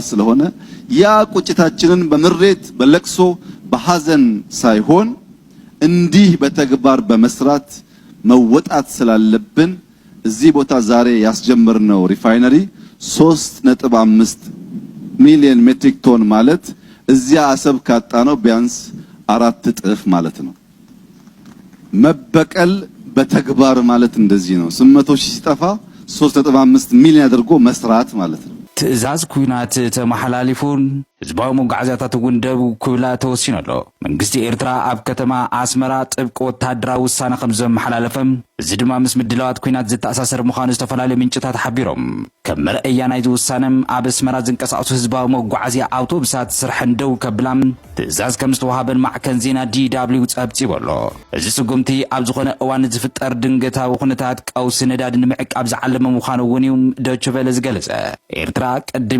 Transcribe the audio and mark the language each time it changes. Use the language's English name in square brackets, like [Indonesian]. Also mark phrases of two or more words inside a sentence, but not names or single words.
[Amharic] ስለሆነ ያ ቁጭታችንን በምሬት በለቅሶ በሐዘን ሳይሆን እንዲህ በተግባር በመስራት መወጣት ስላለብን እዚህ ቦታ ዛሬ ያስጀመርነው ሪፋይነሪ 3.5 ሚሊዮን ሜትሪክ ቶን ማለት እዚያ አሰብ ካጣነው ቢያንስ 4 እጥፍ ማለት ነው። መበቀል በተግባር ማለት እንደዚህ ነው። 800,000 ሲጠፋ 3.5 ሚሊዮን አድርጎ መስራት ማለት ነው። [Tigrinya] ትእዛዝ ኩናት ተመሐላሊፉን ህዝባዊ መጓዓዝያታት ወንደብ ኩብላ ተወሲነሎ መንግስቲ ኤርትራ አብ ከተማ አስመራ ጥብቅ ወታደራዊ ውሳኔ ከምዘም መሐላለፈም እዚ ድማ ምስ ምድላዋት ኩናት ዝተኣሳሰር ምዃኑ ዝተፈላለዩ ምንጭታት ሓቢሮም ከም መርአያ ናይዚ ውሳነም ኣብ አስመራ ዝንቀሳቐሱ ህዝባዊ መጓዓዝያ አውቶቡሳት ስራሕ እንደው ከብላም ትእዛዝ ከም ዝተዋሃበን ማዕከን ዜና DW ጸብጺበሎ እዚ ስጉምቲ ኣብ ዝኾነ እዋን ዝፍጠር ድንገታዊ ኩነታት ቀውሲ ነዳዲ ንምዕቃብ ዝዓለመ ምዃኑ እውን እዩ ዶይቼ ቬለ ዝገለጸ። ኤርትራ ቀደም